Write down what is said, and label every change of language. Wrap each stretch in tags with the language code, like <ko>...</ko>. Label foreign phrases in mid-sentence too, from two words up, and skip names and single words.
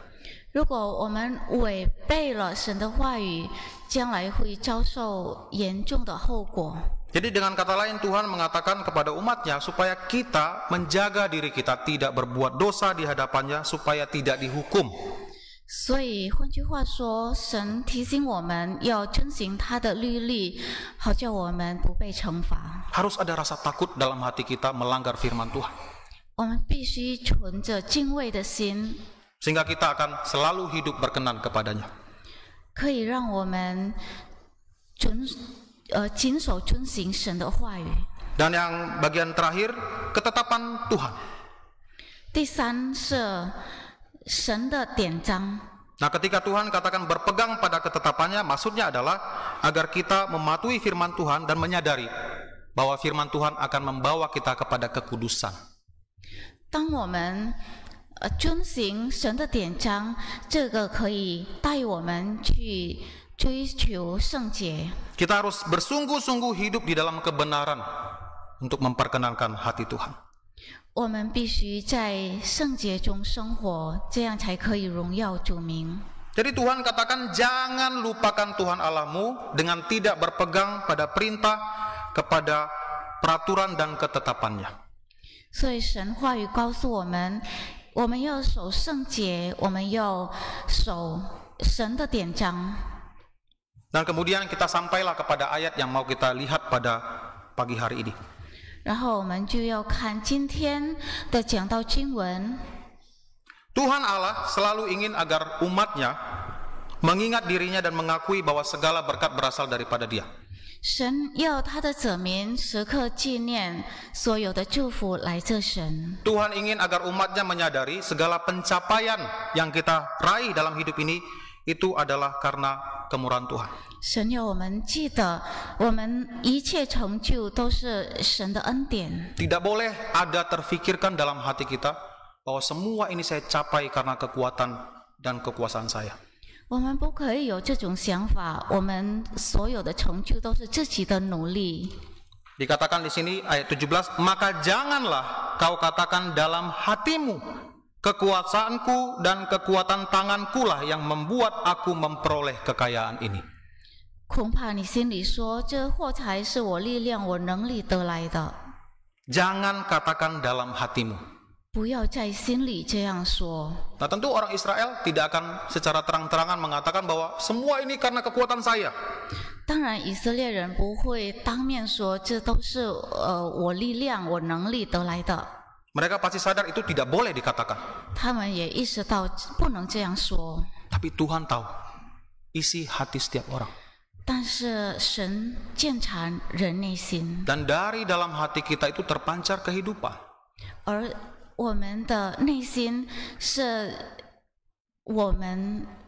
<zh>如果我们违背了神的话语，将来会遭受严重的后果。</zh> <id>Jadi dengan kata lain Tuhan mengatakan kepada umatnya supaya kita menjaga diri kita tidak berbuat dosa di hadapannya supaya tidak dihukum.</id> <zh>所以换句话说，神提醒我们要遵行他的律例，好叫我们不被惩罚。</zh> <id>Harus ada rasa takut dalam hati kita melanggar firman Tuhan.</id> <zh>我们必须存着敬畏的心。</zh> <id>sehingga kita akan selalu hidup berkenan kepadanya.</id> <zh>可以让我们谨守遵行神的话语。</zh> <id>Dan yang bagian terakhir, ketetapan Tuhan.</id> <zh>第三是神的典章。</zh> <id>Nah, ketika Tuhan katakan berpegang pada ketetapannya, maksudnya adalah agar kita mematuhi firman Tuhan dan menyadari bahwa firman Tuhan akan membawa kita kepada kekudusan.</id> <zh>当我们遵行神的典章，这个可以带我们去追求圣洁。</zh> <id>Kita harus bersungguh-sungguh hidup di dalam kebenaran untuk memperkenankan hati Tuhan.</id> <zh>我们必须在圣洁中生活，这样才可以荣耀主名。</zh> <id>Jadi Tuhan katakan jangan lupakan Tuhan Allahmu dengan tidak berpegang pada perintah, kepada peraturan dan ketetapannya.</id> <zh>所以神话语告诉我们，我们要守圣洁，我们要守神的典章。</zh> <id>Dan kemudian kita sampailah kepada ayat yang mau kita lihat pada pagi hari ini.</id> <zh>然后我们就要看今天的讲道经文。</zh> <id>Tuhan Allah selalu ingin agar umatnya mengingat dirinya dan mengakui bahwa segala berkat berasal daripada Dia.</id> <zh>神要他的子民时刻纪念所有的祝福来自神。</zh> <id>Tuhan ingin agar umatnya menyadari segala pencapaian yang kita raih dalam hidup ini itu adalah karena kemurahan Tuhan.</id> <zh>神要我们记得，我们一切成就都是神的恩典。</zh> <id>Tidak boleh ada terfikirkan dalam hati kita bahwa semua ini saya capai karena kekuatan dan kekuasaan saya.</id> <zh>我们不可以有这种想法，我们所有的成就都是自己的努力。</zh> <id>Dikatakan di sini ayat 17, maka janganlah kau katakan dalam hatimu, kekuasaanku dan kekuatan tanganku lah yang membuat aku memperoleh kekayaan ini.</id> <zh>恐怕你心里说，这货财是我力量、我能力得来的。</zh> <id>Jangan katakan dalam hatimu.</id> <zh>不要在心里这样说。</zh> <id>Nah, tentu orang Israel tidak akan secara terang-terangan mengatakan bahwa semua ini karena kekuatan saya.</id> <zh>当然，以色列人不会当面说这都是我力量、我能力得来的。</zh> <id>Mereka pasti sadar itu tidak boleh dikatakan.</id> <zh>他们也意识到不能这样说。</zh> <id>Tapi Tuhan tahu isi hati setiap orang.</id> <zh>但是神鉴察人内心，</zh> <id>Dan dari dalam hati kita itu terpancar kehidupan.</id> <zh>而我们的内心是我们</zh>